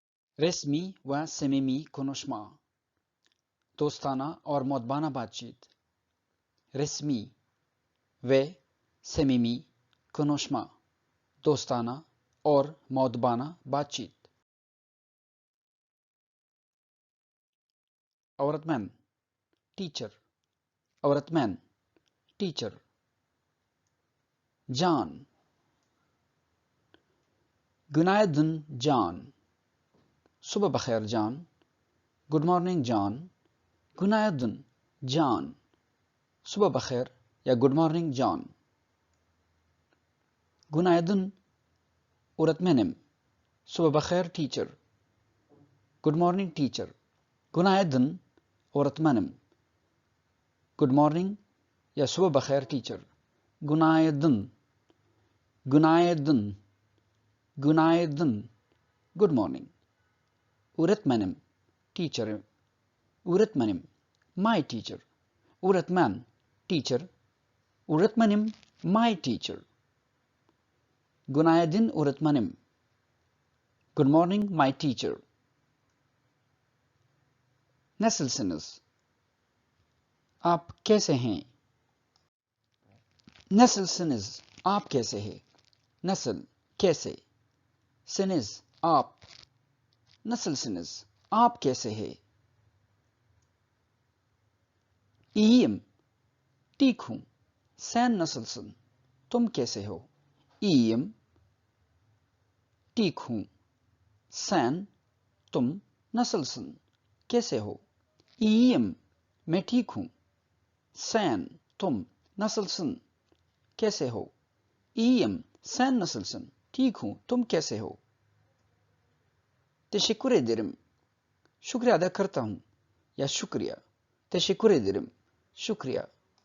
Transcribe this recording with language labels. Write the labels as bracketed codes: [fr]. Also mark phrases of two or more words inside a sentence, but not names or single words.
[tr] Resmi ve samimi konuşma. [hi] Dostana और मुअद्दबाना बातचीत. [tr] Resmi ve samimi konuşma. [hi] Dostana और मुअद्दबाना बातचीत. [tr] Öğretmen, teacher. Öğretmen, [en] teacher. Can. [tr] Günaydın Can. [hi] सुबह बख़ैर Can. [en] Good morning [hi] Can. [tr] Günaydın Can. [hi] सुबह बख़ैर या [en] good morning [hi] Can. [tr] Günaydın öğretmenim. [hi] सुबह बख़ैर [en] teacher. Good morning teacher. [tr] Günaydın öğretmenim. [en] Good morning [hi] या सुबह बखैर teacher. [tr] Günaydın. Günaydın. Günaydın. [en] Good morning. [tr] Öğretmenim. Teacher. Öğretmenim. [en] My teacher. [tr] Öğretmen. Teacher. Öğretmenim. [en] My teacher. [tr] Günaydın öğretmenim. [en] Good morning my teacher. [tr] Nasılsınız? [hi] आप कैसे हैं? Nasılsınız? आप कैसे हैं? Nasıl? कैसे? Siniz? आप. Nasılsınız? आप कैसे हैं? [tr] İyiyim. [hi] ठीक हूँ. [tr] Sen nasılsın? [hi] तुम कैसे हो? İyiyim. ठीक हूँ. [tr] Sen, तुम nasılsın? [hi] कैसे हो? İyiyim. मैं ठीक हूँ. [tr] Sen, तुम nasılsın? [hi] कैसे हो? [tr] İyiyim. Sen nasılsın? [hi] ठीक हूँ. तुम कैसे हो? [tr] Teşekkür ederim. [hi] शुक्रिया अदा करता हूँ या शुक्रिया. [tr] Teşekkür ederim. [hi] शुक्रिया.